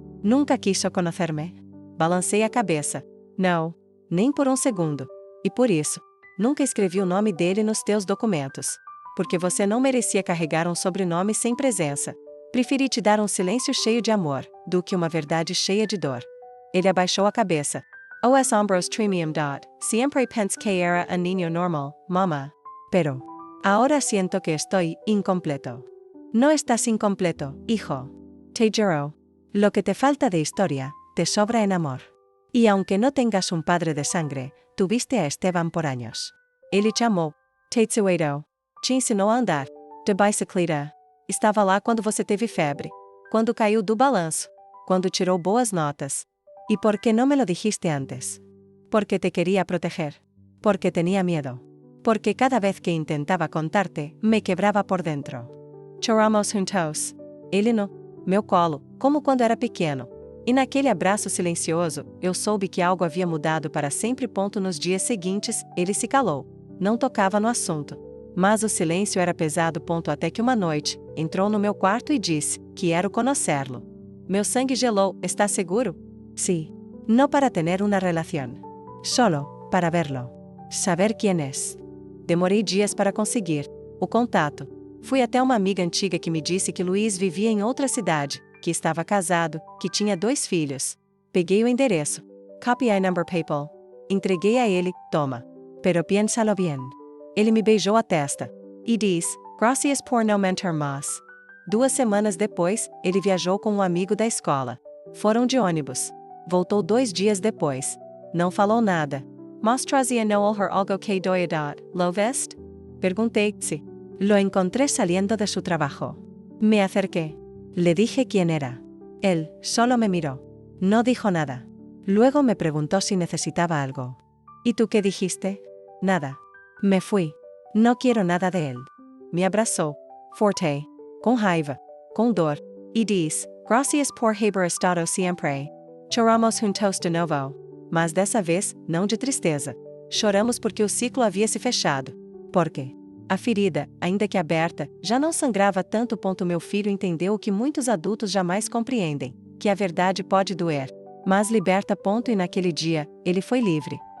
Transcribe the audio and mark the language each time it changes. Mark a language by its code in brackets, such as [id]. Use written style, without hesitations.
[es] Nunca quiso conocerme. [pt] Balancei a cabeça. Não. Nem por um segundo. E por isso, nunca escrevi o nome dele nos teus documentos. Porque você não merecia carregar um sobrenome sem presença. Preferi te dar um silêncio cheio de amor, do que uma verdade cheia de dor. Ele abaixou a cabeça. Os hombros tremiam. [es] Siempre pensé que era un niño normal, mamá. Pero ahora siento que estoy incompleto. No estás incompleto, hijo. Te juro. Lo que te falta de historia, te sobra en amor. Y aunque no tengas un padre de sangre, tuviste a Esteban por años. [pt] Ele te amou. Te tsuedo. Te ensinou a andar. De bicicleta. Estava lá quando você teve febre. Quando caiu do balanço. Quando tirou boas notas. [es] ¿Y por qué no me lo dijiste antes? Porque te quería proteger. Porque tenía miedo. Porque cada vez que intentaba contarte, me quebraba por dentro. [pt] Choramos juntos. Ele no meu colo, como quando era pequeno. E naquele abraço silencioso, eu soube que algo havia mudado para sempre. Nos dias seguintes, ele se calou. Não tocava no assunto. Mas o silêncio era pesado. Até que uma noite, entrou no meu quarto e disse, quero conhecê-lo. Meu sangue gelou. [es] ¿Está seguro? Sí. No para tener una relación. Solo, para verlo. Saber quién es. [pt] Demorei dias para conseguir o contato. Fui até uma amiga antiga que me disse que Luiz vivia em outra cidade, que estava casado, que tinha 2 filhos. Peguei o endereço. Copy I number PayPal. Entreguei a ele, toma. [es] Pero piénsalo bien. [pt] Ele me beijou a testa. E diz, [es] gracias por no mentir más. [pt] 2 semanas depois, ele viajou com um amigo da escola. Foram de ônibus. Voltou 2 dias depois. Não falou nada. Mas trazia Noel algo que doedad, [es] ¿lo vest? [pt] Perguntei-se. [es] Lo encontré saliendo de su trabajo. Me acerqué. Le dije quién era. Él solo me miró. No dijo nada. Luego me preguntó si necesitaba algo. ¿Y tú qué dijiste? Nada. Me fui. No quiero nada de él. Me abrazó. [pt] Forte. [es] Con raiva. Con dor. Y diz, gracias por haber estado siempre. [pt] Choramos juntos de novo. Mas dessa vez, não de tristeza. Choramos porque o ciclo havia se fechado. Por quê? A ferida, ainda que aberta, já não sangrava tanto. Meu filho entendeu o que muitos adultos jamais compreendem, que a verdade pode doer, mas liberta. E naquele dia, ele foi livre.